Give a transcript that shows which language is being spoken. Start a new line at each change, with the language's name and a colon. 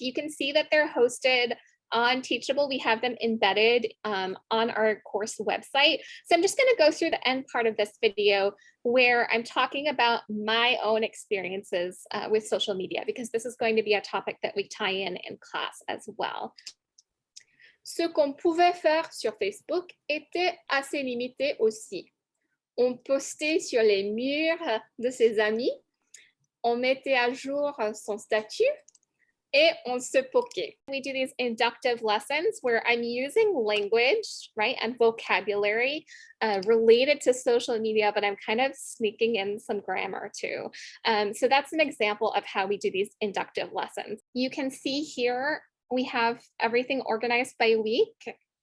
English: You can see that they're hosted on Teachable. We have them embedded on our course website. So I'm just going to go through the end part of this video where I'm talking about my own experiences with social media, because this is going to be a topic that we tie in class as well.
French: Ce qu'on pouvait faire sur Facebook était assez limité aussi. On postait sur les murs de ses amis, on mettait à jour son statut, et on se poquait.
English: We do these inductive lessons where I'm using language, right, and vocabulary related to social media, but I'm kind of sneaking in some grammar too. So that's an example of how we do these inductive lessons. You can see here we have everything organized by week.